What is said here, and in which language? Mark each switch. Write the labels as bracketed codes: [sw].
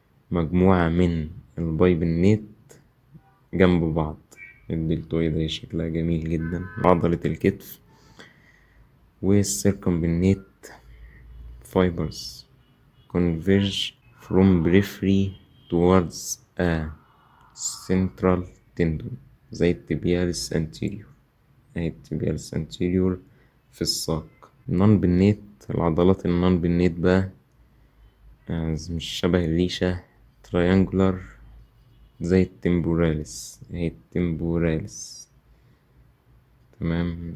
[ar] مجموعة من الباي بالنيت جنب بعض. الدلتويد هي شكلها جميل جدا. عضلة الكتف. [en] والسيركمبنيت fibers converge from periphery towards a central tendon زي التبيالس anterior. [ar] التبيالس anterior في الساق. النون بالنيت العضلات النون بالنيت بقى مش شبه الريشة triangular زي التمبوراليس. تمام.